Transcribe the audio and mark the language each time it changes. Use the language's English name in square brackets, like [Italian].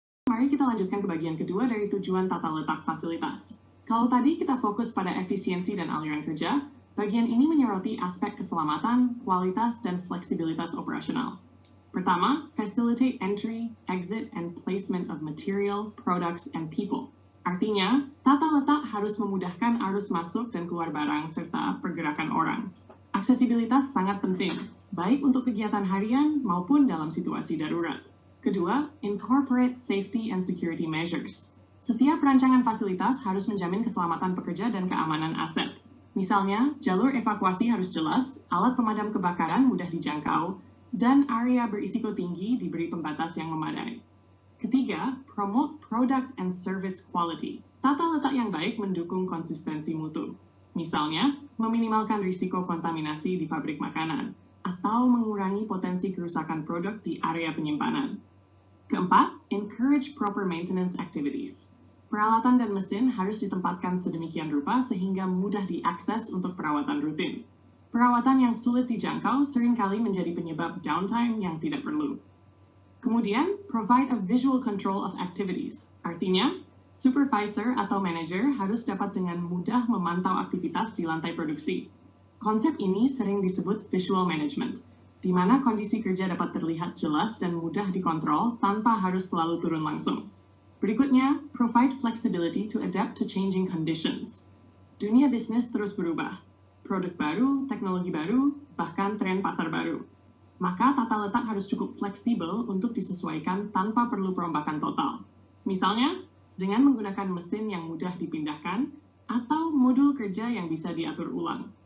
[Indonesian] Mari kita lanjutkan ke bagian kedua dari tujuan tata letak fasilitas. Kalau tadi kita fokus pada efisiensi dan aliran kerja, bagian ini menyoroti aspek keselamatan, kualitas, dan fleksibilitas operasional. Pertama, [English] facilitate entry, exit, and placement of material, products, and people. [Indonesian] Artinya, tata letak harus memudahkan arus masuk dan keluar barang serta pergerakan orang. Aksesibilitas sangat penting, baik untuk kegiatan harian maupun dalam situasi darurat. Kedua, [English] incorporate safety and security measures. [Indonesian] Setiap rancangan fasilitas harus menjamin keselamatan pekerja dan keamanan aset. Misalnya, jalur evakuasi harus jelas, alat pemadam kebakaran mudah dijangkau, dan area berisiko tinggi diberi pembatas yang memadai. Ketiga, [English] promote product and service quality. [Indonesian] Tata letak yang baik mendukung konsistensi mutu. Misalnya, meminimalkan risiko kontaminasi di pabrik makanan, atau mengurangi potensi kerusakan produk di area penyimpanan. Keempat, [English] encourage proper maintenance activities. [Indonesian] Peralatan dan mesin harus ditempatkan sedemikian rupa sehingga mudah diakses untuk perawatan rutin. Perawatan yang sulit dijangkau seringkali menjadi penyebab downtime yang tidak perlu. Kemudian, [English] provide a visual control of activities. [Indonesian] Artinya, supervisor atau manager harus dapat dengan mudah memantau aktivitas di lantai produksi. Konsep ini sering disebut visual management, di mana kondisi kerja dapat terlihat jelas dan mudah dikontrol tanpa harus selalu turun langsung. Berikutnya, [English] provide flexibility to adapt to changing conditions. [Indonesian] Dunia bisnis terus berubah. Produk baru, teknologi baru, bahkan tren pasar baru. Maka tata letak harus cukup fleksibel untuk disesuaikan tanpa perlu perombakan total. Misalnya, dengan menggunakan mesin yang mudah dipindahkan atau modul kerja yang bisa diatur ulang.